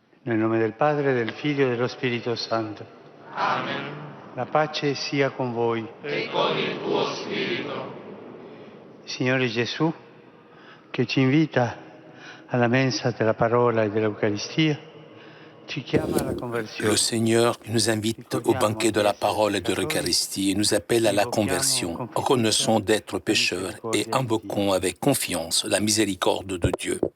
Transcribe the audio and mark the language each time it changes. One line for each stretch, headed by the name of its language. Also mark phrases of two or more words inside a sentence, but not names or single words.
Italian: Nel nome del Padre, del Figlio e dello Spirito Santo. Amen. La pace sia con voi. E con il tuo spirito. Signore Gesù, che ci invita alla mensa della parola e dell'Eucaristia, ci chiama alla conversione.
French: Le Seigneur nous invite au banquet de la parole et de l'Eucharistie et nous appelle à la conversion. Reconnaissons d'être pécheurs et invoquons avec confiance la miséricorde de Dieu.